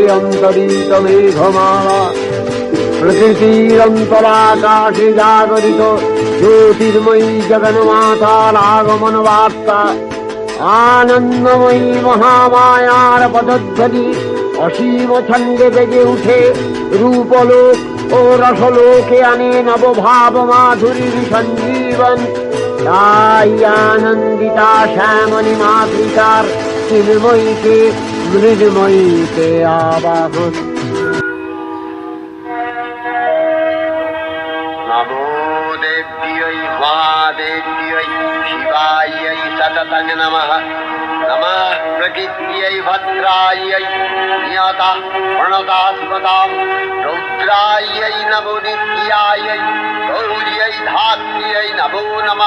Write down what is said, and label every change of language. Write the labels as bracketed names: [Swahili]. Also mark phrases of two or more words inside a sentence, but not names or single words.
[Bangla] অন্তরিত মেঘমালা, প্রকৃতির অন্তরাকাশে জাগরিত জ্যোতির্ময়ী জগন্মাতার আগমন বার্তা, আনন্দময়ী মহামায়ার পদধ্বনি অসীম ছন্দে বেজে উঠে রূপলোক ও রসলোকে আনে নবভাব মাধুরীর সঞ্জীবন। তাই আনন্দিতা শ্যামলী মাতৃকার চিন্ময়ীকে মৃন্ময়ীকে আবাহন। [Sanskrit] নমো দেব্যৈ মহাদেব্যৈ শিবাयै সততং নমঃ। নমঃ প্রকৃত্यै ভদ্রাयै নিয়তা প্রণতাস্পদাম রৌদ্রাयै নমো নিত্যাयै গৌর্यै ধাত্র্यै নমো নমঃ।